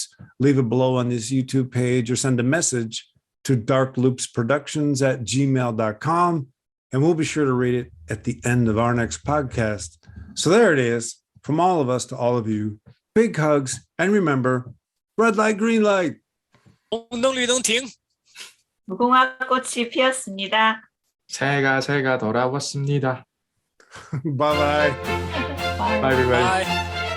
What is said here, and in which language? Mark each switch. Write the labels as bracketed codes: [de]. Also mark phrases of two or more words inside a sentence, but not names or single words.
[en] Leave it below on this YouTube page or send a message to darkloopsproductions@gmail.com. And we'll be sure to read it at the end of our next podcast. So there it is. From all of us to all of you, big hugs. And remember, red light, green light. [zh] 红灯绿灯停. [ko] 무궁화 꽃이 피었습니다. 새가 돌아왔습니다. [en] Bye-bye. Bye. Bye, everybody. Bye.